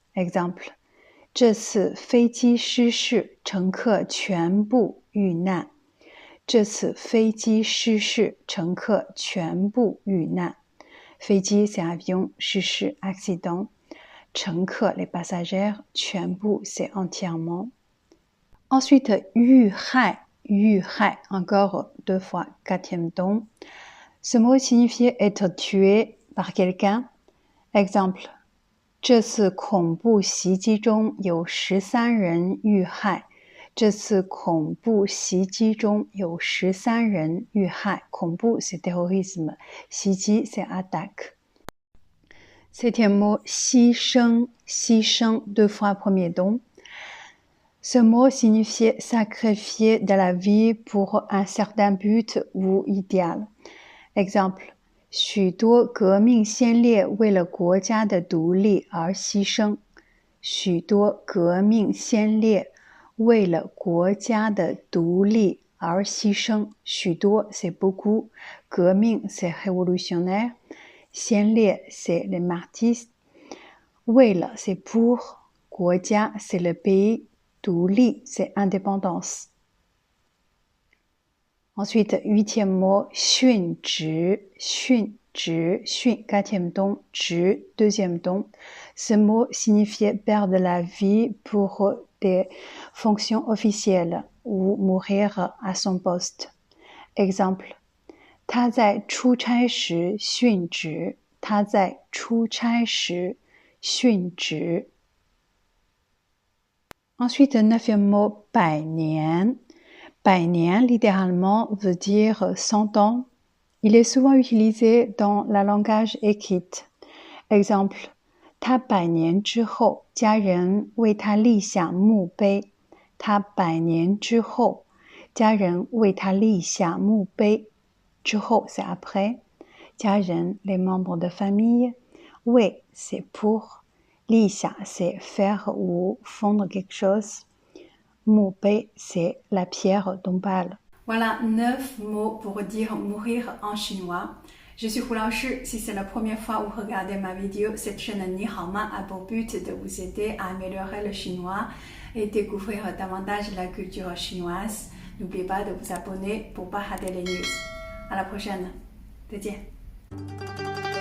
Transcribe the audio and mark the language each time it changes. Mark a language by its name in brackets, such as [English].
[Chinese] Exemple, 这次飞机失事，乘客全部遇难。这次飞机失事，乘客全部遇难。 [French] 飞机 c'est avion, 失事 accident. 乘客 les passagers, 全部 c'est entièrement. Ensuite, [Chinese] 遇害。遇害, [French] encore 2 fois, quatrième don. Ce mot signifiait être tué par quelqu'un. [Chinese] Exemple, 这次恐怖袭击中有13人遇害。这次恐怖袭击中有13人遇害。 [French] 恐怖 c'est terrorisme. 袭击 c'est attaque. Septième mot, [Chinese] 牺牲。 牺牲, [French] 2 fois premier don.Ce mot signifiait sacrifier de la vie pour un certain but ou idéal. [Chinese] Exemple, 许多革命先烈为了国家的独立而牺牲。许多革命先烈为了国家的独立而牺牲。 [French] 许多 c'est beaucoup. 革命 c'est révolutionnaire. 先烈 c'est les martyrs. 为了 c'est pour. 国家 c'est le pays. 独立, c'est indépendance. Ensuite, 8e mot, [Chinese] 殉职。 殉职, [French] 殉, 4e don, 职, 2e don. Ce mot signifiait perdre la vie pour des fonctions officielles ou mourir à son poste. [Chinese] Exemple, 他在出差时殉职。他在出差时殉职。 [French] Ensuite, 9e mot, [Chinese] 百年。 百年, [French] littéralement, veut dire 100 ans. Il est souvent utilisé dans le langage écrit. Exemple, [Chinese] 他100年之后，家人为他立下墓碑。他100年之后，家人为他立下墓碑。 [French] 之后 c'est après。家人 les membres de famille。为 c'est pour。立下 c'est faire ou fondre quelque chose。墓碑 c'est la pierre tombale。 Voilà 9 mots pour dire mourir en chinois. Je suis Hu Laoshi. Si c'est la première fois où vous regardez ma vidéo, cette chaîne Ni Hao Ma a pour but de vous aider à améliorer le chinois et découvrir davantage la culture chinoise. N'oubliez pas de vous abonner pour ne pas rater les news. À la prochaine. [Chinese] 再见。